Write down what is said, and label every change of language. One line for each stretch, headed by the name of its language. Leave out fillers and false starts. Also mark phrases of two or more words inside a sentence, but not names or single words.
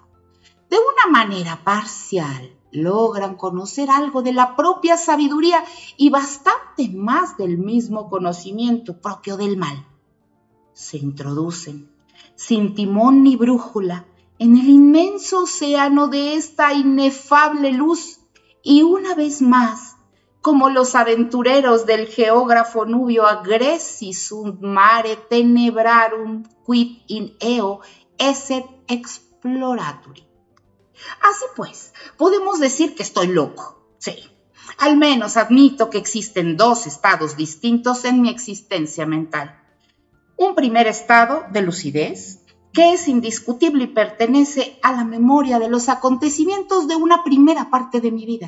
Spanish: De una manera parcial, logran conocer algo de la propia sabiduría y bastante más del mismo conocimiento propio del mal. Se introducen, sin timón ni brújula, en el inmenso océano de esta inefable luz y una vez más, como los aventureros del geógrafo nubio
Latin: Agresti sunt mare tenebrarum quid in eo esset exploraturi.
Spanish: Así pues, podemos decir que estoy loco. Sí, al menos admito que existen dos estados distintos en mi existencia mental. Un primer estado de lucidez, que es indiscutible y pertenece a la memoria de los acontecimientos de una primera parte de mi vida.